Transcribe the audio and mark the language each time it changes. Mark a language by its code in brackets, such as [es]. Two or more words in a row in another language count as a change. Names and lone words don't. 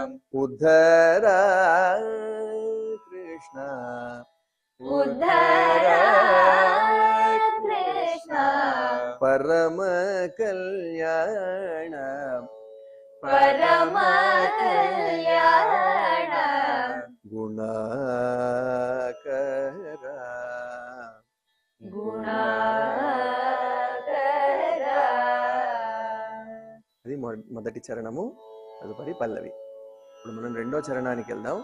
[sa] ఉద్ధర కృష్ణ उद्धरा कृष्ण పరమ కళ్యాణ परम कल्याण గుణా గుణాకరా. [te] అది మొదటి చరణము, తదుపరి పల్లవి. ఇప్పుడు మనం రెండో చరణానికి వెళ్దాం.